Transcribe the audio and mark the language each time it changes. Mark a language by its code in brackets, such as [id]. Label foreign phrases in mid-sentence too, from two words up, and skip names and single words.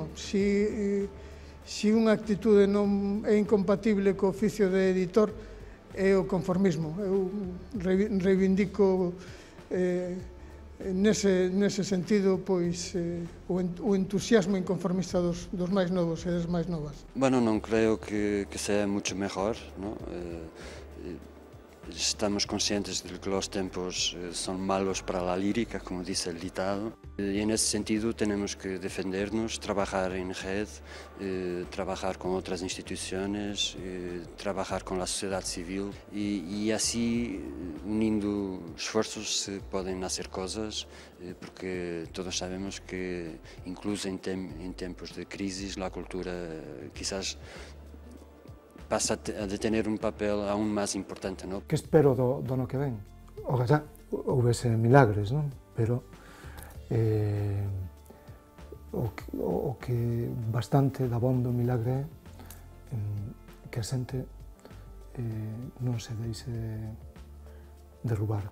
[gl] Si unha actitude non é incompatible co oficio de editor, é o conformismo. Eu reivindico nese sentido pois o entusiasmo inconformista dos máis novos e das máis novas. [es] Bueno, non creo que sea mucho mejor, ¿no? Estamos conscientes de que los tiempos son malos para la lírica, como dice el ditado, y en ese sentido tenemos que defendernos, trabajar en red, trabajar con otras instituciones, trabajar con la sociedad civil y así, uniendo esfuerzos, se pueden hacer cosas, porque todos sabemos que incluso en tiempos de crisis la cultura quizás pasa a tener un papel aún más importante, ¿no? [gl] Que espero do ano que ven? Ojalá houvese milagres, non? Pero o que bastante da bon do milagre é que a xente non se deixe derrubar.